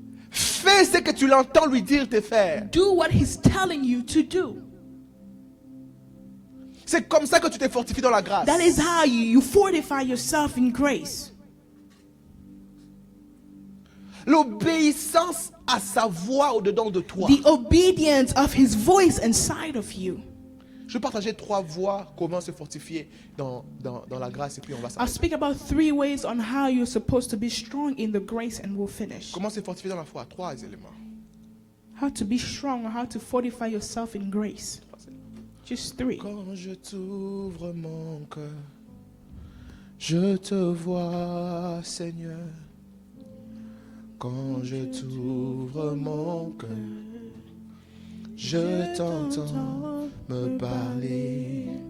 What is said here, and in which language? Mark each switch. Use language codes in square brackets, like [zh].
[fr] Fais ce que tu l'entends lui dire de faire. [en] Do what He's telling you to do. [fr] C'est comme ça que tu te fortifies dans la grâce. [en] That is how you fortify yourself in grace. [fr] L'obéissance à sa voix au-dedans de toi. [en] The obedience of His voice inside of you. [fr] Je vais partager 3 voies comment se fortifier dans la grâce et puis on va [en] I'll [fr] s'arrêter. [en] speak about 3 ways on how you're supposed to be strong in the grace, and we'll finish. [fr] Comment se fortifier dans la foi? 3 éléments. [en] How to be strong, or how to fortify yourself in grace. Just 3. [fr] Quand je t'ouvre mon cœur, je te vois, Seigneur. Quand je t'ouvre mon cœur, je t'entends me parler.